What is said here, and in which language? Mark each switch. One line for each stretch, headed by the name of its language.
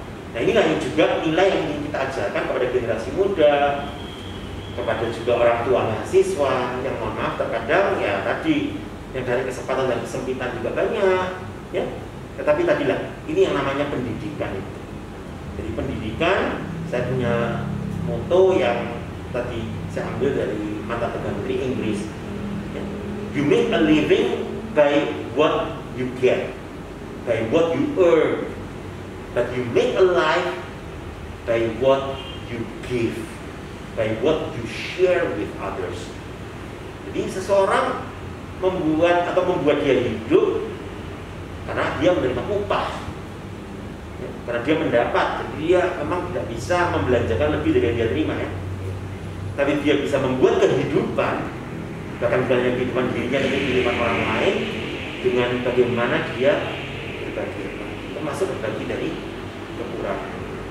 Indonesian: Nah inilah yang juga nilai yang ingin kita ajarkan kepada generasi muda, kepada juga orang tua mahasiswa yang mohon maaf terkadang ya tadi yang dari kesempatan dan kesempitan juga banyak, ya. Tetapi tadilah ini yang namanya pendidikan itu. Jadi pendidikan, saya punya moto yang tadi saya ambil dari mata Perdana Menteri Inggris.
English: You make a living by what you get, by what you earn, but you make a life by what you give, by what you share with others.
Indonesian: Jadi seseorang membuat dia hidup karena dia menerima upah. Karena dia mendapat, jadi dia memang tidak bisa membelanjakan lebih dari yang dia terima ya. Tapi dia bisa membuat kehidupan, bahkan bukan hanya kehidupan dirinya, tapi kehidupan orang lain dengan bagaimana dia berbagi, termasuk berbagi dari kekurangan.